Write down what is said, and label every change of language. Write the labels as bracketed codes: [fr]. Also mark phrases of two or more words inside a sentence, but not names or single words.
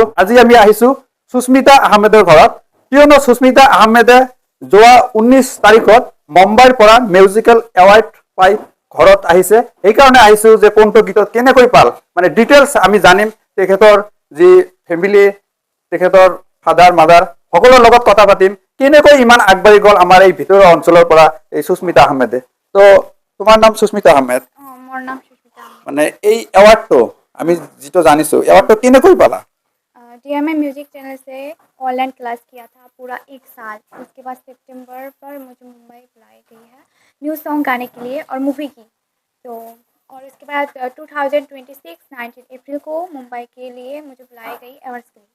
[as] আজি আমি আহিছো সুস্মিতা আহমেদৰ ঘৰত, কিয়নো সুস্মিতা আহমেদে যোৱা 19 তাৰিখত মুম্বাইৰ পৰা [en] musical award [as] পাই ঘৰত আহিছে। সেইকাৰণে আহিছো যে কোনটো গীতত কেনেকৈ পাল মানে ডিটেইলছ আমি জানিম। তেখেতৰ যি ফেমিলি, তেখেতৰ [en] father mother [as] সকলোৰ লগত কথা পাতিম কেনেকৈ ইমান আগবাঢ়ি গ'ল আমাৰ এই ভিতৰুৱা অঞ্চলৰ পৰা এই সুস্মিতা আহমেদে। তো তোমাৰ নাম সুস্মিতা আহমেদ, মোৰ নাম সুস্মিতা মানে এই এৱাৰ্ডটো আমি যেটো জানিছো এৱাৰ্ডটো কেনেকৈ পালা? [hi] DMA म्यूजिक चैनल से [en] online class [hi] किया था पूरा 1 साल। उसके बाद सितंबर पर मुझे मुंबई बुलाई गई है [en] new song [hi] गाने के लिए और मूवी की। तो और उसके बाद 2026 19 अप्रैल को मुंबई के लिए मुझे बुलाई गई अवार्ड्स के लिए।